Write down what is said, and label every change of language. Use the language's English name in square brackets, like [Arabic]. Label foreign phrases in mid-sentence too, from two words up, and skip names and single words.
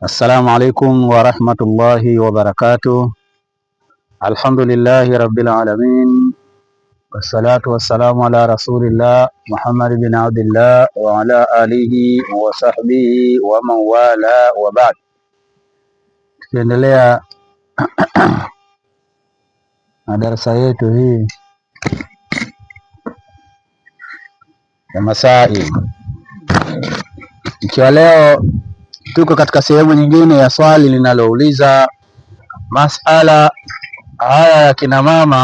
[Arabic] السلام عليكم ورحمة الله وبركاته. الحمد لله رب العالمين والصلاة والسلام على رسول الله محمد بن عبد الله وعلى آله وصحبه ومن والى وبعد. [Swahili] Tukiendelea na darasa yetu hii ya masail, ikiwa leo tuko katika sehemu nyingine ya swali linalouliza masala haya ya kina mama.